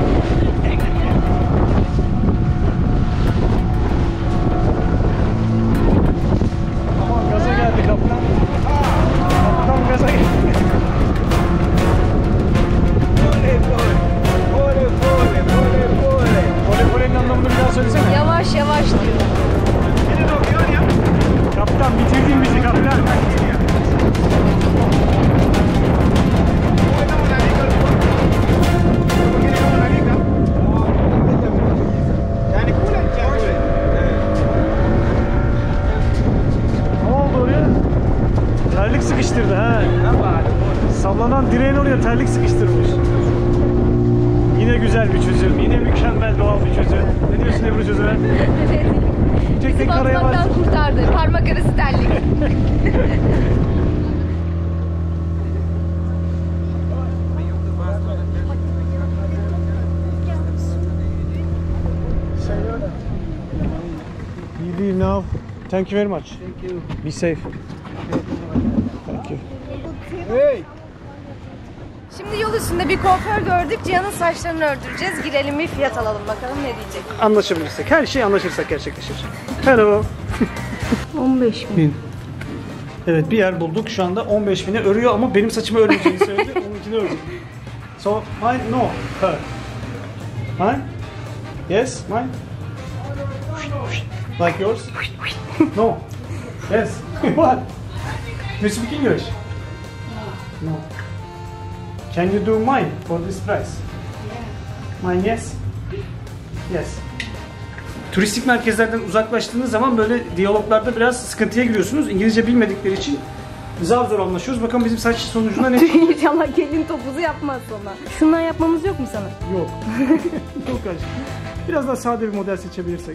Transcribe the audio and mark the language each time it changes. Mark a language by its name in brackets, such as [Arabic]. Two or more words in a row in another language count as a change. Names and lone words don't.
[Turkish] Aman gaza geldi kaptan. Kaptan gaza geldi. [Indonesian] Boleh, boleh. Boleh, boleh, boleh, boleh. [Turkish] Pole polenin anlamını bir daha söylesene. Yavaş yavaş diyor. [Indonesian] Ini dong, gimana ya? [Turkish] Kaptan bitirdin bizi kaptan. [Indonesian] Boleh kamu lari ke luar. Begini kamu lari kan? Yani boleh, boleh. [Turkish] Ne oldu oraya? Terlik sıkıştırdı ha. Sallanan direğin oraya terlik sıkıştırmış. Yine güzel bir çözüm. Yine mükemmel doğal bir çözüm. Ne diyorsun Ebru çözüme? Tek tek karaya var. Batmaktan kurtardı. Parmak arası terlik. [English] You leave now. Thank you very much. Thank you. Be safe. Thank you. Hey. [Turkish] Şimdi yol üstünde bir kuaför gördük. Cihan'ın saçlarını ördüreceğiz. Girelim bir fiyat alalım bakalım ne diyecek. Anlaşabilirsek. Her şey anlaşırsak gerçekleşir. [English] Hello. 15.000. [Turkish] Evet bir yer bulduk. Şu anda 15.000'e örüyor ama benim saçımı örmeyeceğini söyledi. Onunkini örecek. [English] So mine no. Her. Mine? Yes, mine. Like yours? No. Yes. What? You speak English? No. Can you do mine for this price? Mine yes. Yes. [Turkish] Turistik merkezlerden uzaklaştığınız zaman böyle diyaloglarda biraz sıkıntıya giriyorsunuz. İngilizce bilmedikleri için zar zor anlaşıyoruz. Bakalım bizim saç sonucunda ne çıkıyor? İnşallah gelin topuzu yapmaz sonra. Şundan yapmamız yok mu sana? Yok. Yok aşkım. Biraz daha sade bir model seçebilirsek.